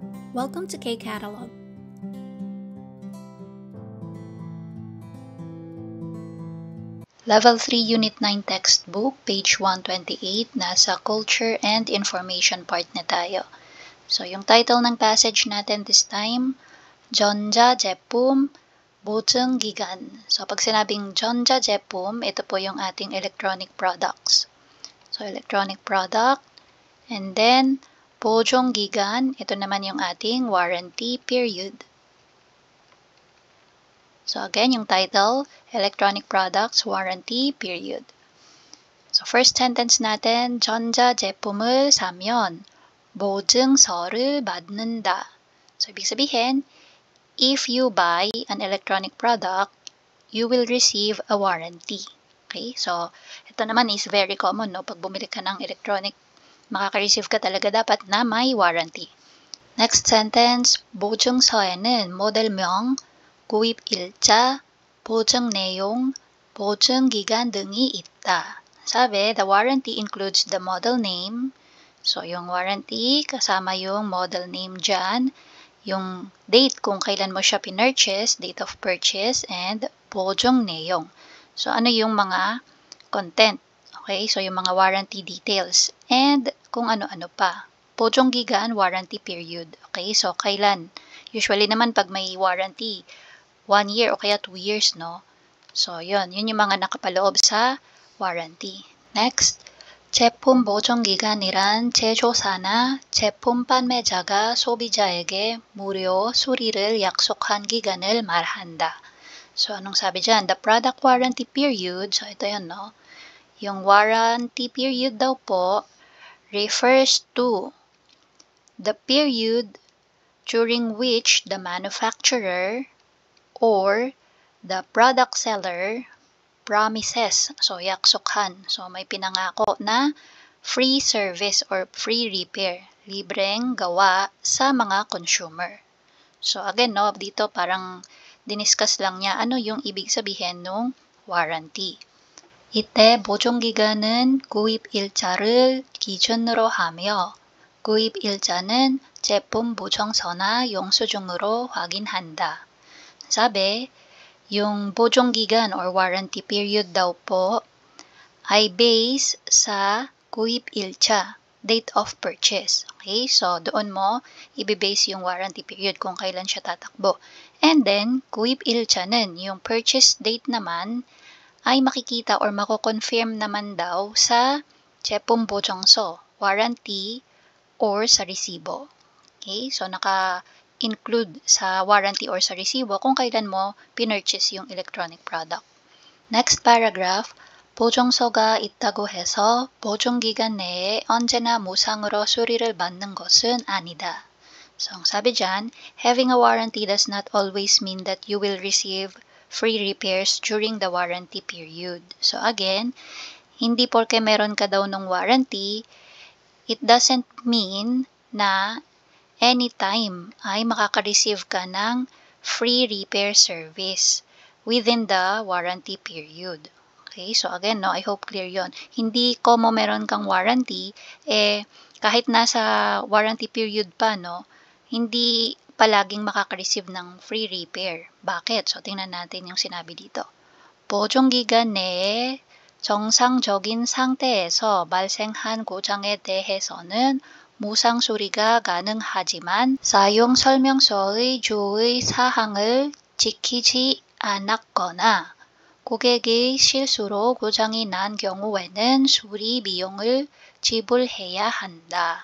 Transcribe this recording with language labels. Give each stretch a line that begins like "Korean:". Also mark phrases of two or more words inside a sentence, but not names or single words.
English: Welcome to K-Catalog. Level 3 Unit 9 textbook, page 128, nasa Culture and Information part
Filipino: na tayo. So, yung title ng passage natin
English: this time,
Korean: 전자제품 보증기간.
Filipino: So, pag sinabing 전자제품, ito po yung ating
English: electronic products. So, electronic product. And then,
Korean: 보증기간,
Filipino: ito naman yung ating
English: warranty period. So again, yung title, Electronic Products Warranty Period. So first sentence natin,
Korean: 전자제품을 사면 보증서를 받는다.
Filipino: So ibig sabihin,
English: if you buy an electronic product, you will receive a warranty. Okay? So
Filipino: ito naman
English: is very common, no?
Filipino: Pag bumili ka ng electronic, makaka-receive ka talaga dapat na may warranty.
English: Next sentence,
Korean: 보증서에는 모델명, 구입일자, 보증내용, 보증기간 등이 있다.
Filipino: Sabi,
English: the warranty includes the model name. So,
Filipino: yung warranty, kasama yung
English: model name
Filipino: dyan. Yung date kung kailan mo siya pinurchase,
English: date of purchase, and 보증내용.
Filipino: So, ano yung mga content?
English: Okay, so yung mga warranty details.
Filipino: And kung ano-ano pa. 보증기간,
English: warranty period.
Filipino: Okay, so kailan? Usually naman pag may warranty, 1 year o kaya 2 years, no? So, yun yung mga nakapaloob sa warranty.
English: Next,
Korean: 제품 보증기간이란 제조사나 제품 판매자가 소비자에게 무료 수리를 약속한 기간을 말한다.
Filipino: So, anong sabi dyan?
English: The product warranty period, so
Filipino: ito yun,
English: no? Yung warranty period
Filipino: daw po
English: refers to the period during which the manufacturer or the product seller promises. So,
Korean: yaksokhan.
Filipino: So, may pinangako na
English: free service or free repair.
Filipino: Libreng gawa sa mga consumer. So, again, no, dito parang diniscuss lang niya ano yung ibig sabihin ng warranty.
Korean: 이때 보증기간은 구입일자를 기준으로 하며 구입일자는 제품 보증서나 영수증으로 확인한다.
Filipino: Sabi, yung 보증기간 or
English: warranty period
Filipino: daw po ay base sa 구입일자,
English: date of purchase.
Filipino: Okay, so doon mo ibibase yung
English: warranty period
Filipino: kung kailan siya tatakbo.
English: And then,
Filipino: 구입일자는 yung
English: purchase date
Filipino: naman ay makikita or mako-confirm naman daw sa
Korean: 제품 보증서,
Filipino: warranty, or sa resibo. Okay, so naka-include sa warranty or sa resibo kung kailan mo pinurchase yung
English: electronic product. Next paragraph,
Korean: 보증서가 있다고 해서 보증기간 내에 언제나 무상으로 수리를 받는 것은 아니다.
Filipino: So, ang sabi dyan,
English: having a warranty does not always mean that you will receive free repairs during the warranty period. So, again,
Filipino: hindi porke meron ka daw ng
English: warranty, it doesn't mean na anytime
Filipino: ay makaka-receive ka ng
English: free repair service within the warranty period. Okay, so again, no, I hope clear yon.
Filipino: Hindi ko mo meron kang warranty, kahit nasa warranty period pa, no, hindi palaging makaka-receive ng free repair. Bakit? So, tingnan natin yung sinabi dito.
Korean: 보증기간 내에 정상적인 상태에서 발생한 고장에 대해서는 무상 수리가 가능하지만 사용 설명서의 주의 사항을 지키지 않았거나 고객의 실수로 고장이 난 경우에는 수리 비용을 지불해야 한다.